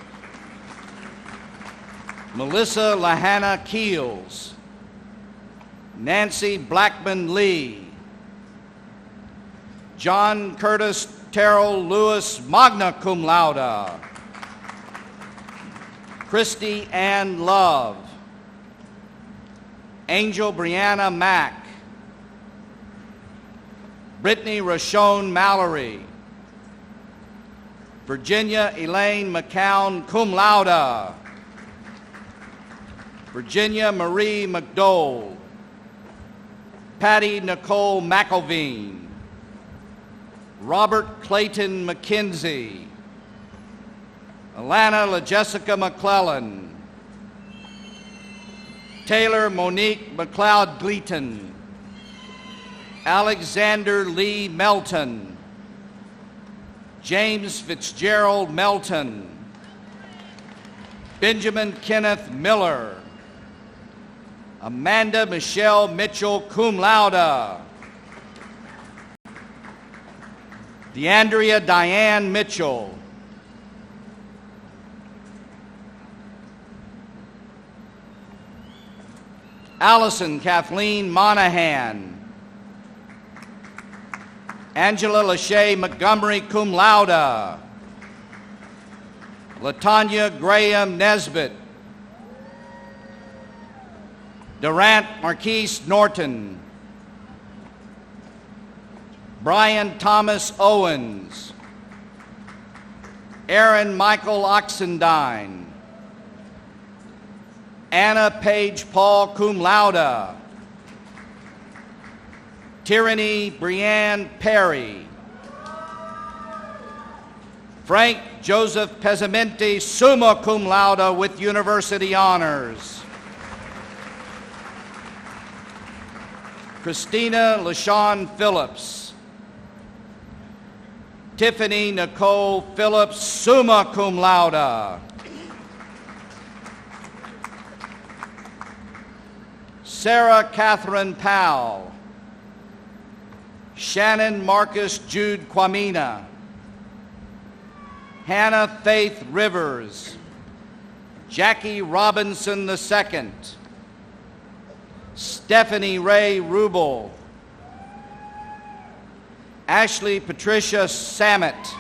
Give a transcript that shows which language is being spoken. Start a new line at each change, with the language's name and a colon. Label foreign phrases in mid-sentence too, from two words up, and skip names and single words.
English: Melissa Lahana Keels, Nancy Blackman Lee, John Curtis Terrell Lewis,
Latin: magna cum laude,
English: Christy Ann Love, Angel Brianna Mack, Brittany Rashone Mallory, Virginia Elaine McCown,
Latin: cum laude,
English: Virginia Marie McDowell, Patty Nicole McElveen, Robert Clayton McKenzie, Alana LaJessica McClellan, Taylor Monique McLeod Gleaton, Alexander Lee Melton, James Fitzgerald Melton, Benjamin Kenneth Miller, Amanda Michelle Mitchell,
Latin: cum laude,
English: DeAndrea Diane Mitchell, Allison Kathleen Monahan, Angela Lachey Montgomery,
Latin: cum laude,
English: Latanya Graham Nesbitt, Durant Marquise Norton, Brian Thomas Owens, Aaron Michael Oxendine, Anna Page Paul,
Latin: cum laude,
English: Tyranny Brianne Perry, Frank Joseph Pesamenti,
Latin: summa cum laude
English: with university honors, Christina LaShawn Phillips, Tiffany Nicole Phillips, summa cum laude, Sarah Catherine Powell, Shannon Marcus Jude Quamina, Hannah Faith Rivers, Jackie Robinson II, Stephanie Ray Rubel, Ashley Patricia Samet,